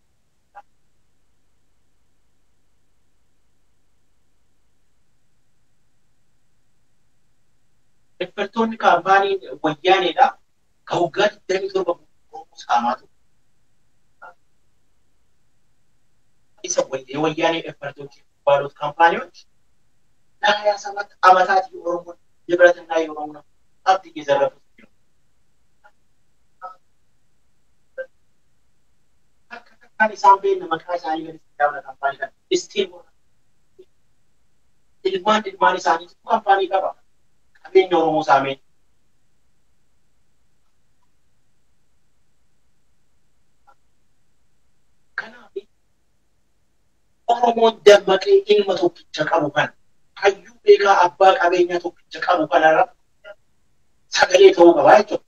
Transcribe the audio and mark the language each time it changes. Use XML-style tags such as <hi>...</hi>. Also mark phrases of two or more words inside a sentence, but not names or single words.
<om>Effertoonni kaampaanii wayyaaneedha ka waggaa 27 Oromoo saamaa ture. Isa wayyaanee effertoonni</om> <am>ባሉት ካምፓኒዎች ለ27 ዓመታት የኦሮሞ ንብረትና የኦሮሞ ሀብት እየዘረፉ ነው።</am> <om>isaan beekna maqaa isaanii gadi daawwata kaampaanii kana. Istiin ilmaan isaanii kaampaanii qaba. Qabeenya Oromoo saamee. Kanaaf Oromoon dammaqee ilma tokkicha qabu kana hayyuu beekaa abbaa qabeenya tokkicha qabu kanarra sagalee ta'uu qaba jechuudha.</om>